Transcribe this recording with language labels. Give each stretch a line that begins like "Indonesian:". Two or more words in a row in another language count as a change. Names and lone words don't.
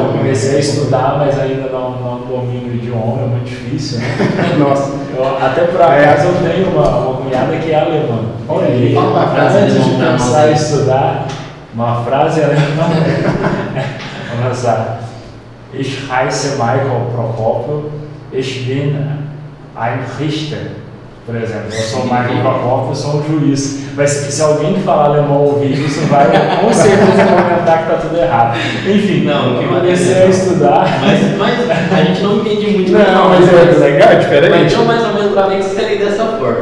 Portuguese: Eu comecei a estudar, mas ainda não domino o idioma, é muito difícil, né? Nossa. Até por acaso eu tenho uma cunhada que é alemã. Olha aí, fala uma frase antes de pensar em estudar, uma frase alemã. Vamos lá.
German: Ich heiße Michael Procopio, ich bin ein Richter,
Portuguese: por exemplo. Eu sou Michael Procopio, eu sou um juiz. Mas se alguém que falar alemão ouvir isso, vai com certeza comentar que está tudo errado. Enfim, eu comecei a estudar. Mas a gente não entende muito. Não, mas é legal, é diferente. Mas então mais ou menos para ver que você lê dessa forma.